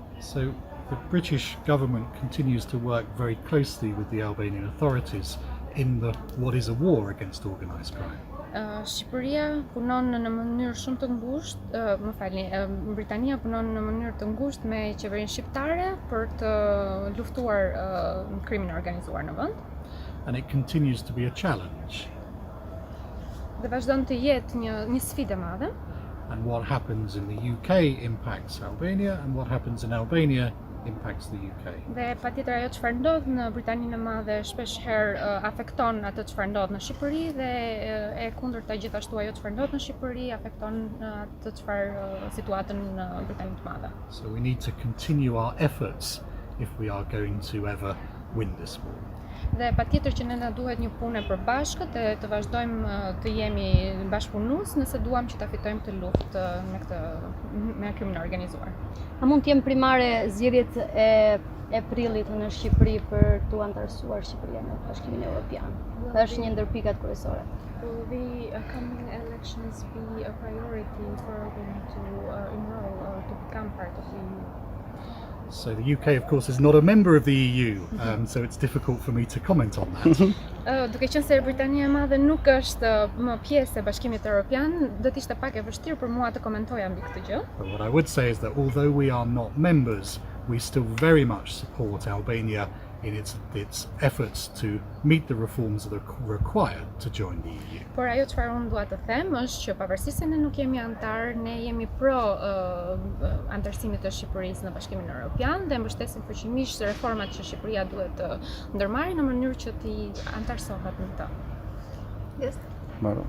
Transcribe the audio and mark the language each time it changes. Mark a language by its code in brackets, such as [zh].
[en] So the British government continues to work very closely with the Albanian authorities in what is a war against organised crime. [sq] Shqipëria punon në mënyrë shumë të ngushtë, më falni, Britania punon në mënyrë të ngushtë me qeverinë shqiptare për të luftuar krimin e organizuar në vend. [en] And it continues to be a challenge. [sq] Dhe vazhdon të jetë një sfidë e madhe. [en] And what happens in the UK impacts Albania, and what happens in Albania impacts the UK. [sq] Dhe patjetër ajo çfarë ndodh në Britaninë e Madhe shpesh herë afekton atë çfarë ndodh në Shqipëri, dhe e kundërta gjithashtu ajo çfarë ndodh në Shqipëri afekton atë çfarë situatën në Britaninë e Madhe. [en] So we need to continue our efforts if we are going to ever win this war. [sq] Dhe patjetër që ne na duhet një punë e përbashkët e të vazhdojmë të jemi bashkëpunues nëse duam që ta fitojmë këtë luftë me krimin e organizuar. A mund të jenë primare zgjedhjet e prillit në Shqipëri për të antarësuar Shqipëria në Bashkimin Evropian? Është një ndër pikat kryesore. [en] Will the coming elections be a priority for Albania to enroll or to become part of the EU? So the UK, of course, is not a member of the EU, so it's difficult for me to comment on that. [sq] Duke qenë se Britania e Madhe nuk është më pjesë e Bashkimit Evropian, do të ishte pak e vështirë për mua të komentoja mbi këtë gjë. [en] But what I would say is that although we are not members, we still very much support Albania in its efforts to meet the reforms that are required to join the EU. [sq] Por ajo çfarë unë dua të them është që pavarësisht se ne nuk jemi antar, ne jemi pro antarësimit të Shqipërisë në Bashkimin Evropian dhe mbështesim fuqimisht reformat që Shqipëria duhet të ndërmarrë në mënyrë që të antarësohet në të. [en] Yes. [sq] Mbaro.